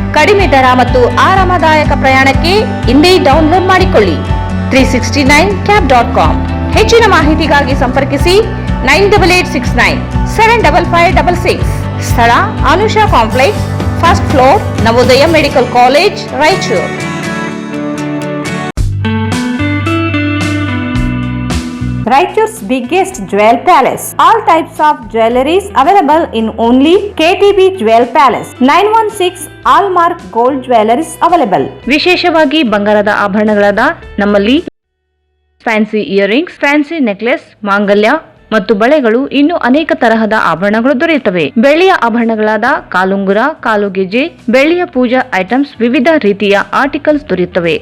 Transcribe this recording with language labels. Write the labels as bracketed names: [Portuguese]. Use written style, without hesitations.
[Kannada] ಕಡಿಮೆ ದರ ಮತ್ತು ಆರಾಮದಾಯಕ ಪ್ರಯಾಣಕ್ಕೆ ಇಂದೇ ಡೌನ್ಲೋಡ್ ಮಾಡಿಕೊಳ್ಳಿ 369cab.com. ಹೆಚ್ಚಿನ ಮಾಹಿತಿಗಾಗಿ ಸಂಪರ್ಕಿಸಿ 9886975566. ಸ್ಥಳ Anusha complex, first floor, Navodaya medical college, Raichur. [English] Raichur's biggest jewel palace. All types of jewelries available in only KTB Jewel Palace. 916 Hallmark Gold Jewelries available. [Kannada] ವಿಶೇಷವಾಗಿ ಬಂಗಾರದ ಆಭರಣಗಳಾದ ನಮ್ಮಲ್ಲಿ ಫ್ಯಾನ್ಸಿ ಇಯರಿಂಗ್ಸ್, ಫ್ಯಾನ್ಸಿ ನೆಕ್ಲೆಸ್, ಮಾಂಗಲ್ಯ ಮತ್ತು ಬಳೆಗಳು, ಇನ್ನು ಅನೇಕ ತರಹದ ಆಭರಣಗಳು ದೊರೆಯುತ್ತವೆ. ಬೆಳ್ಳಿಯ ಆಭರಣಗಳಾದ ಕಾಲುಂಗುರ, ಕಾಲುಗೆಜೆ, ಬೆಳ್ಳಿಯ ಪೂಜಾ ಐಟಮ್ಸ್, ವಿವಿಧ ರೀತಿಯ ಆರ್ಟಿಕಲ್ಸ್ ದೊರೆಯುತ್ತವೆ.